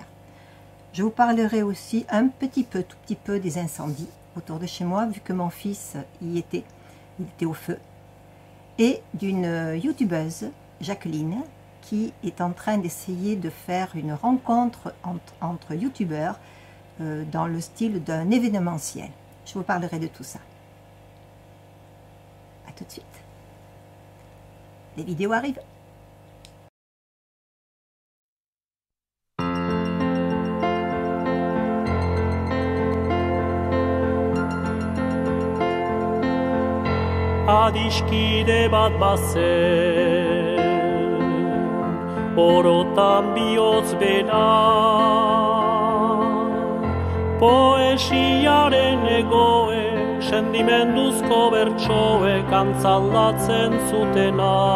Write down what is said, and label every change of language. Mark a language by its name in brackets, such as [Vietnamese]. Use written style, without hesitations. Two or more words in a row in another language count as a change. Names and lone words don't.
[French] Je vous parlerai aussi un petit peu, tout petit peu des incendies autour de chez moi, vu que mon fils y était, il était au feu, et d'une youtubeuse, Jacqueline, qui est en train d'essayer de faire une rencontre entre youtubeurs dans le style d'un événementiel. Je vous parlerai de tout ça. A tout de suite. Les vidéos arrivent. [Basque] Adiskide bat bazen, orotan bihotz bera, poesiaren egoe, sentimenduzko bertsoek antzaldatzen zutena.